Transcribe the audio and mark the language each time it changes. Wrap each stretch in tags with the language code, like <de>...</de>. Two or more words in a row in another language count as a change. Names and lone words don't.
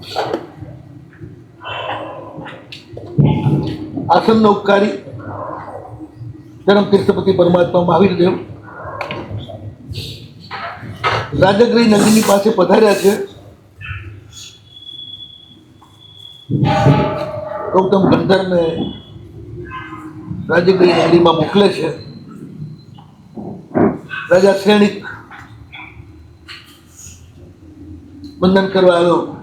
<gu>આસન ઉપકારી ધર્મ તીર્થપતિ પરમાત્મા મહાવીર દેવ રાજગૃહ નગરીની પાસે પધાર્યા છે. ગૌતમ ગંધર્વને રાજગૃહ નગરીમાં મોકલે છે. રાજા શ્રેણિક વંદન કરવા આવ્યો.</gu>